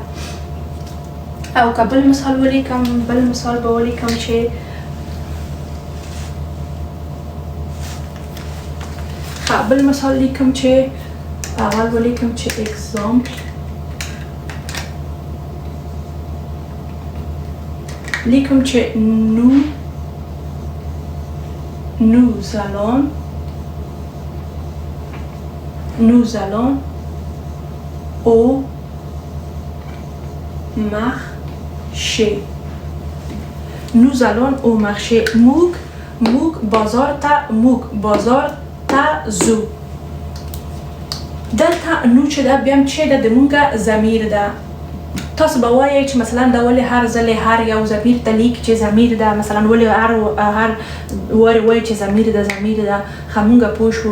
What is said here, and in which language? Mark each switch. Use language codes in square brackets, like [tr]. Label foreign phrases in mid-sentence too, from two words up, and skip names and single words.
[ps] او که بل مثال ولیکم چې بل مثال لیکم چې اول ولیکم چې اگزامپل لیکم چې [fr] nous allons au marché. nous allons au marché. [ps] موږ بازار ته ځو. دلته نو چې دا بیا هم چې ده د مونږه ضمیر ده تاسو به وایئ چې مثلا دا ولې هر ځل هر یو ضمیر ته لیک چې ضمیر ده، مثلا ولې هر وایي چې ضمیر ده ښه مونږ پوه شو.